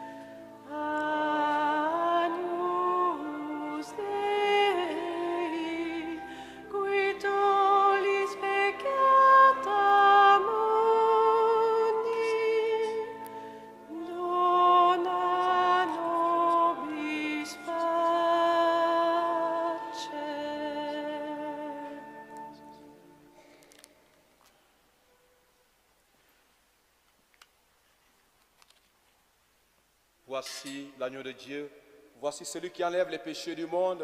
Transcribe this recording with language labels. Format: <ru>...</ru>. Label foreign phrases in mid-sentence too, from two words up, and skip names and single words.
<la>Agnus Dei, qui tollis peccata mundi, dona nobis pace.</la> <fr>Voici l'agneau de Dieu, voici celui qui enlève les péchés du monde.</fr>